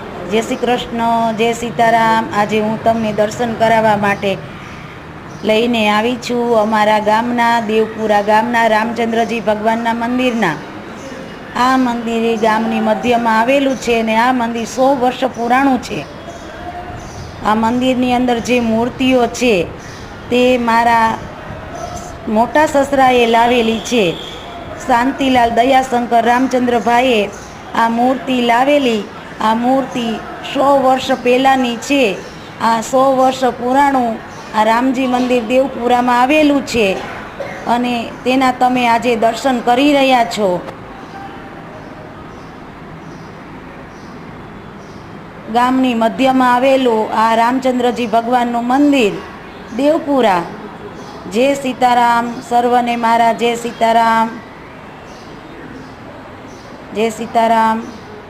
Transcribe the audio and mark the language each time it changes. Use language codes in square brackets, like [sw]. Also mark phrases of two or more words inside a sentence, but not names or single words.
[gu] જય શ્રી કૃષ્ણ, જય સીતારામ. આજ હું તમને દર્શન કરાવા માટે લઈને આવી છું અમારા ગામના દેવપુરા ગામના રામચંદ્રજી ભગવાનના મંદિરના। આ મંદિર ગામની મધ્યમાં આવેલું છે ને આ મંદિર 100 વર્ષ પુરાણું છે। આ મંદિરની અંદર જે મૂર્તિઓ છે તે મારા મોટા સસરાએ લાવેલી છે। શાંતિલાલ દયાશંકર રામચંદ્ર ભાઈએ આ મૂર્તિ લાવેલી। આ મૂર્તિ 100 વર્ષ પહેલાની છે। આ 100 વર્ષ પુરાણું આ રામજી મંદિર દેવપુરા में આવેલું છે અને તેના તમે આજે દર્શન કરી રહ્યા છો। ગામની મધ્યમાં આવેલું આ રામચંદ્રજી ભગવાનનું મંદિર દેવપુરા। જય સીતારામ। સર્વને મારા જય સીતારામ, જય સીતારામ।